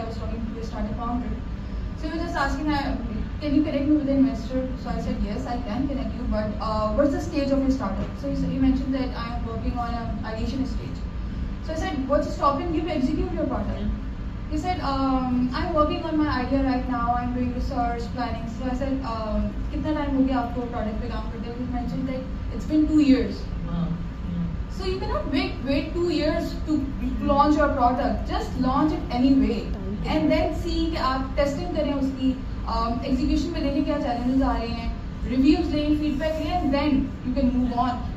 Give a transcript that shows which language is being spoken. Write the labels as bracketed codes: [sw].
[en] I was talking to a startup founder. So he was just asking, can you connect me with an investor? So I said, yes, I can connect you. But what's the stage of your startup? So he mentioned that I am working on an ideation stage. So I said, what's stopping you to execute your product? He said, I'm working on my idea right now. I'm doing research, planning. So I said, [hi] कितना time हो गया आपको product पे काम करते? [en] He mentioned that it's been 2 years. Wow. So you cannot wait 2 years to launch your product. Just launch it anyway, and then see [hi] कि आप testing करें उसकी, execution में देखें क्या challenges आ रहे हैं, reviews लें, feedback लें, [en] and then you can move on.